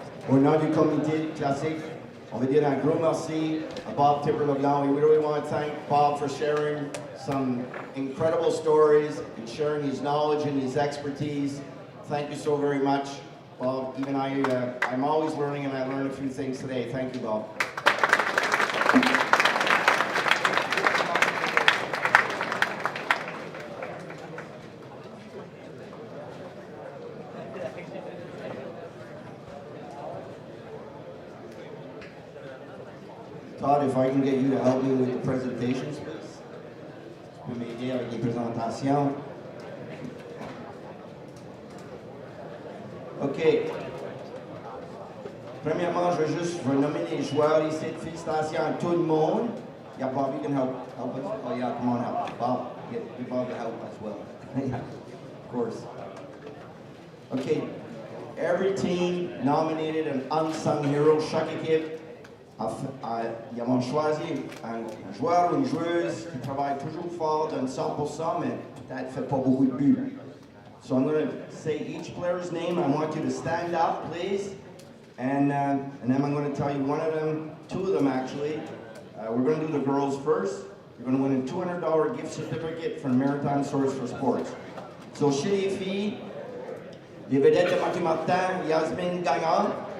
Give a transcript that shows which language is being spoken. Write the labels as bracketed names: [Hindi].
[French] Au nom du comité classique, on veut dire un gros merci à Bob Tipper-LeBlanc. [English] We really want to thank Bob for sharing some incredible stories and sharing his knowledge and his expertise. Thank you so very much, Bob. Even I'm always learning, and I learned a few things today. Thank you, Bob. Todd, if I can get you to help me with the presentations, please. [French] Tu peux m'aider avec les présentations. OK. Premièrement, je vais nommer les joueurs ici. Félicitations à tout le monde. [English] Yeah, Bob, you can help us. Oh, yeah, come on help. Bob, get Bob to help as well. Yeah, of course. OK. Every team nominated an unsung hero. [French] Chaque équipe, ils ont choisi un joueur ou une joueuse qui travaille toujours fort, donne 100%, mais peut-être fait pas beaucoup de buts. [English] So I'm going to say each player's name. I want you to stand up, please. And then I'm going to tell you one of them, 2 of them actually. We're going to do the girls first. You're going to win a $200 gift certificate from Maritime Source for Sports. [French] So chez les filles, les vedettes de Mathieu Martin, Yasmine Gagnon.